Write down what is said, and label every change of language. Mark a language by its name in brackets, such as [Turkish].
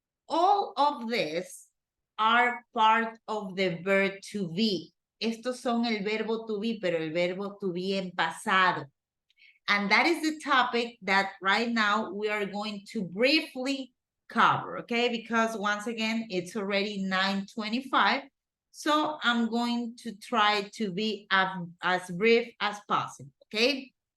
[English] All of this are part of the verb to be. [Spanish] Estos son el verbo to be, pero el verbo to be en pasado. [English] And that is the topic that right now we are going to briefly cover, okay? Because once again, it's already 9:25. So I'm going to try to be as brief as possible, okay?